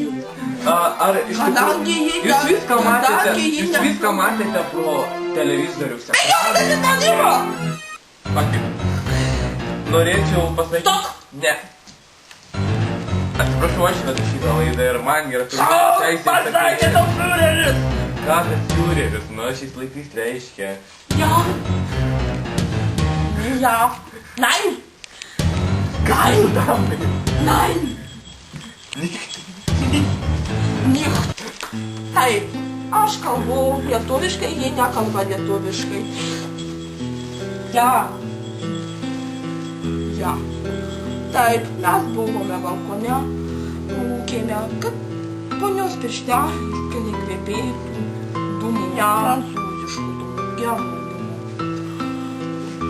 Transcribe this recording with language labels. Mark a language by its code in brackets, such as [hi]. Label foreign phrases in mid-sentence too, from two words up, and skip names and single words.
[lt] Ar iš tikrųjų jūs viską matėte pro televizorius? Norėčiau pasakyti... Ne. Atsiprašau, aš vedu šitą laidą ir man yra pasakė tau fiureris! Ką tas fiureris, nu šiais laikais reiškia? [de] Ja. Ja. Nein! Nein! Nein! Nicht. [lt] Taip, aš kalbu lietuviškai, jie nekalba lietuviškai. [de] Ja. Ja. [lt] Taip, mes buvome balkone, rūkėme, kad ponios pirštelės, kad nekvepėtų dūmų, prancūziškų dūmų, gerų dūmų.